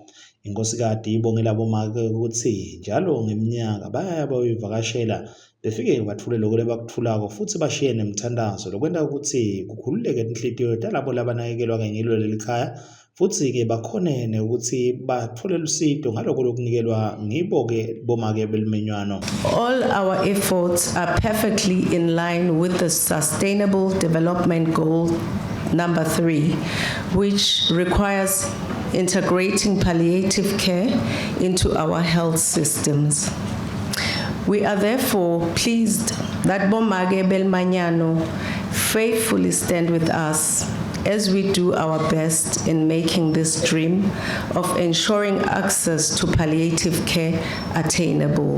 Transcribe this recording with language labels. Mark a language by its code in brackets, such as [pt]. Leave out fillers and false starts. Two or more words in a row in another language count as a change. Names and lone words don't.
[ss] Inkosikazi ibongela bomake ukuthi njalo ngeminyaka bayaya bayivakashela befike bathule lokho lebakuthulako futhi bashiye nemthandazo lokwenta ukuthi kukhululeke inhlitiyo talabo labanakekelwa ngilo lelikhaya futhi-ke bakhonene ukuthi bathole usizo ngalokho lokunikelwa ngibo-ke bomake belimenyano. [en] All our efforts are perfectly in line with the Sustainable Development Goal number 3, which requires integrating palliative care into our health systems. We are therefore pleased that Bomage Belmanyano faithfully stand with us as we do our best in making this dream of ensuring access to palliative care attainable.